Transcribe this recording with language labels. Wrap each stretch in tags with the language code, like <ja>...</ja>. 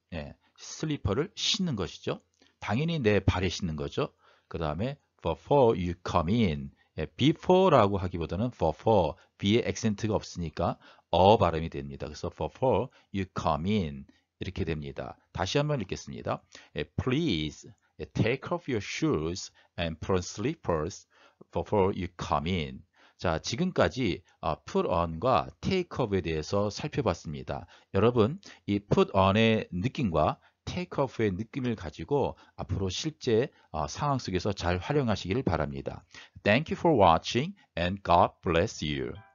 <ko>예, 슬리퍼를 신는 것이죠. 당연히 내 발에 신는 거죠. 그 다음에</ko> <en>before you come in.</en> <ko>예, before라고 하기보다는 for, b에 액센트가 없으니까 발음이 됩니다. 그래서</ko> <en>before you come in</en> <ko>이렇게 됩니다. 다시 한번 읽겠습니다.</ko> <en>예, please take off your shoes and put on slippers before you come in.</en> <ko>자, 지금까지 put on과 take off에 대해서 살펴봤습니다. 여러분, 이 put on의 느낌과 take off의 느낌을 가지고 앞으로 실제 상황 속에서 잘 활용하시기를 바랍니다.</ko> <en>Thank you for watching and God bless you.</en>